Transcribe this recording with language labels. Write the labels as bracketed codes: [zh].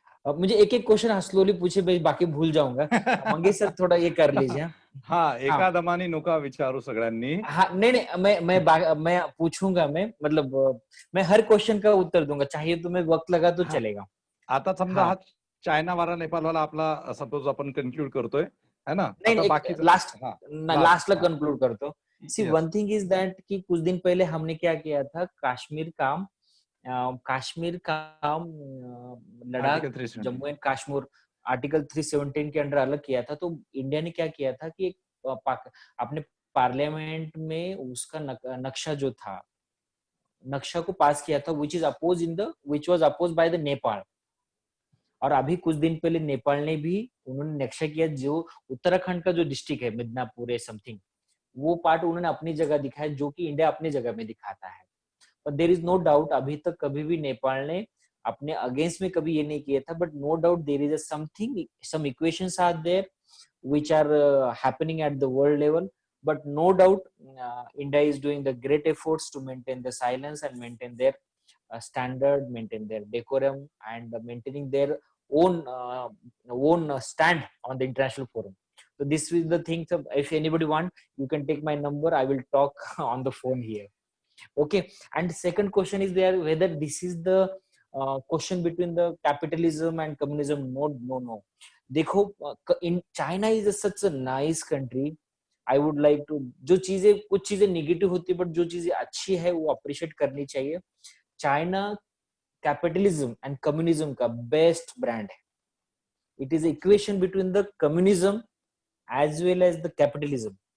[hi] अब मुझे एक एक क्वेश्चन स्लोली पूछे, मैं बाकी भूल जाऊंगा. मंगेश सर थोड़ा ये कर लीजिए. [mr] हाँ, एकादमानी नुका विचारू सगळ्यांनी. [hi] हाँ, नहीं, मैं पूछूंगा. मैं मतलब मैं हर क्वेश्चन का उत्तर दूंगा, चाहिए तो मैं वक्त लगा तो चलेगा. [mr] आता समजा हा चायना वाला, नेपाल वाला आपला सपोज आपण कन्क्लूड करतोय, है ना? नहीं, लास्टला कन्क्लूड करतो. [en] See, one thing is that [hi] कि कुछ दिन पहले हमने क्या किया था, कश्मीर का लद्दाख, जम्मू एंड कश्मीर आर्टिकल 317 के अंडर अलग किया था. तो इंडिया ने क्या किया था कि अपने पार्लियामेंट में उसका नक्शा जो था, नक्शा को पास किया था, [en] which was opposed by the [hi] Nepal. और अभी कुछ दिन पहले नेपाल ने भी उन्होंने नक्शा किया, जो उत्तराखंड का जो डिस्ट्रिक्ट है मिदनापुर है समथिंग, वो पार्ट उन्होंने अपनी जगह दिखाया, जो कि इंडिया अपनी जगह में दिखाता है. [en] but there is no doubt, [hi] अभी तक कभी भी नेपाल ने अपने अगेंस्ट में कभी ये नहीं किया था. [en] But no doubt there is something, some equations are there which are happening at the world level. but no doubt India is doing the great efforts to maintain the silence and maintain their standard, maintain their decorum, and maintaining their own stand on the international forum. So this is the thing. So if anybody want, you can take my number, I will talk on the phone here. Okay. And second question is there whether this is the question between the capitalism and communism. No. देखो, in China is such a nice country. I would like to, [hi] जो चीजें कुछ चीजें negative होती है but जो चीजें अच्छी है वो अप्रिशिएट करनी चाहिए. चाइना कैपिटलिज्म एंड कम्युनिज्म का बेस्ट ब्रांड है. [en] It is equation between the communism as well as the capitalism.